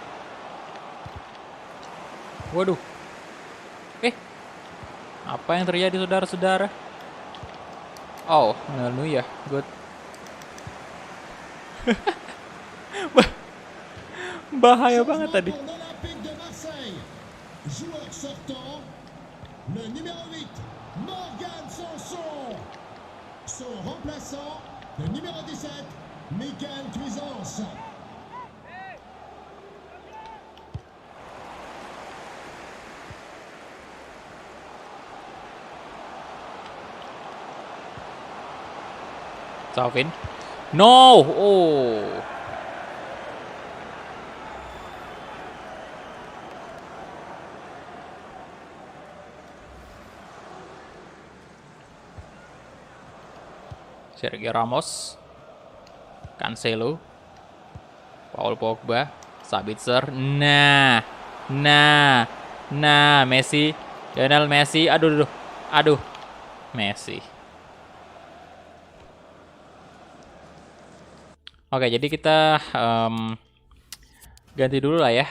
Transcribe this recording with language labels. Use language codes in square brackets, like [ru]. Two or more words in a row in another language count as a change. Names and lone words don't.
[id] Waduh. Apa yang terjadi, saudara-saudara? Neuer, good. Bahaya banget tadi. [fr] Joueur sortant, le numéro 8, Morgan Sanson. Son remplaçant, le numéro 17, Michael Cuisance. [id] Salvin. No! Sergio Ramos. Cancelo. Paul Pogba. Sabitzer. Nah, Messi. Lionel Messi. Aduh. Messi. Oke, jadi kita ganti dulu lah ya.